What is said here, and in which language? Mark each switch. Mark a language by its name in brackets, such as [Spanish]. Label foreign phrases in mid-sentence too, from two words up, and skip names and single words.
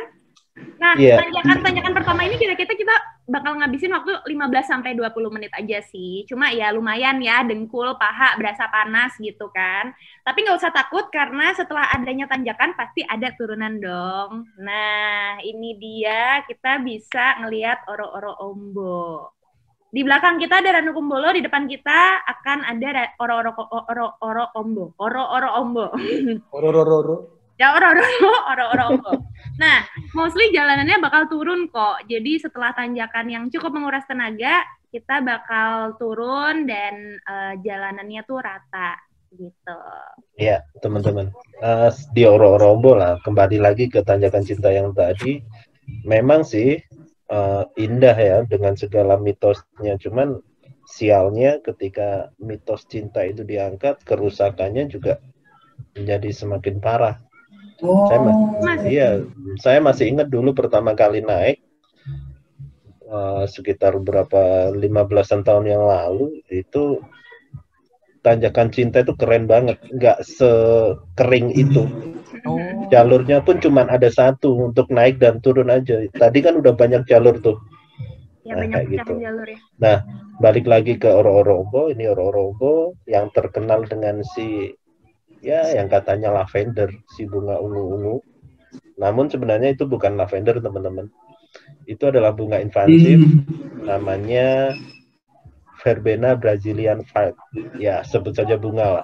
[Indonesian] Nah, tanjakan pertama ini kira-kira kita bakal ngabisin waktu 15-20 menit aja sih. Cuma ya lumayan ya, dengkul, paha berasa panas gitu kan. Tapi nggak usah takut karena setelah adanya tanjakan pasti ada turunan dong. Nah, ini dia kita bisa ngelihat oro-oro ombo. Di belakang kita ada Ranu Kumbolo, di depan kita akan ada oro-oro ombo. Oro-oro ombo. Ya oro-oro ombo. Nah, mostly jalanannya bakal turun kok. Jadi setelah tanjakan yang cukup menguras tenaga, kita bakal turun dan jalanannya tuh rata gitu. Iya, teman-teman. Di oro-oro ombo lah, kembali lagi ke tanjakan cinta yang tadi. Memang sih indah ya dengan segala mitosnya. Cuman sialnya ketika mitos cinta itu diangkat, kerusakannya juga menjadi semakin parah. Saya masih ingat dulu pertama kali naik sekitar 15-an tahun yang lalu, itu tanjakan cinta itu keren banget, nggak sekering itu. Jalurnya pun cuma ada satu untuk naik dan turun aja. Tadi kan udah banyak jalur tuh. Ya, banyak gitu. Jalur ya. Nah, balik lagi ke oro-oro ombo. Ini oro-oro ombo yang terkenal dengan yang katanya lavender, si bunga ungu-ungu. Namun sebenarnya itu bukan lavender, teman-teman. Itu adalah bunga invasif, namanya Verbena Brazilian Vibe. Ya, sebut saja bunga lah.